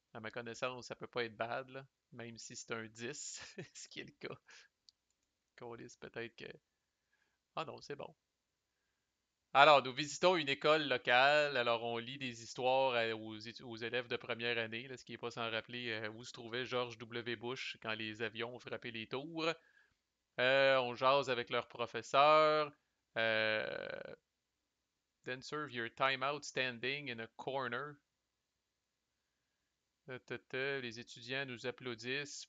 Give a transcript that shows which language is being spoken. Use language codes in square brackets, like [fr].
[fr] À ma connaissance, ça peut pas être bad, là, même si c'est un 10, ce qui est le cas. Câlisse, peut-être que. Ah non, c'est bon. Alors, nous visitons une école locale. Alors, on lit des histoires aux élèves de première année, là, ce qui n'est pas sans rappeler où se trouvait George W. Bush quand les avions ont frappé les tours. On jase avec leur professeur. [en] Euh, Then serve your time out standing in a corner. [fr] Les étudiants nous applaudissent.